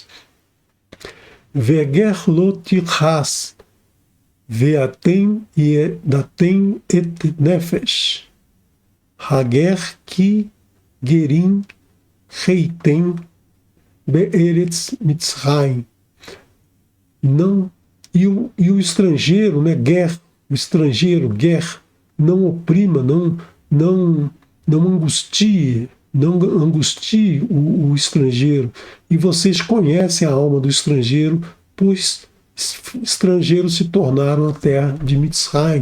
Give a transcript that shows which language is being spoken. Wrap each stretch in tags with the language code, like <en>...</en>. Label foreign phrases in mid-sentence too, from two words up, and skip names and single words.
<he>וגר לא תלחץ, ואתם ידעתם את נפש, הגר כי גרים הייתם בארץ מצרים.</he> <pt>Não, e o estrangeiro, né, o estrangeiro, não oprima, não angustie, o estrangeiro. E vocês conhecem a alma do estrangeiro, pois estrangeiros se tornaram a terra de Mitzrayim.</pt>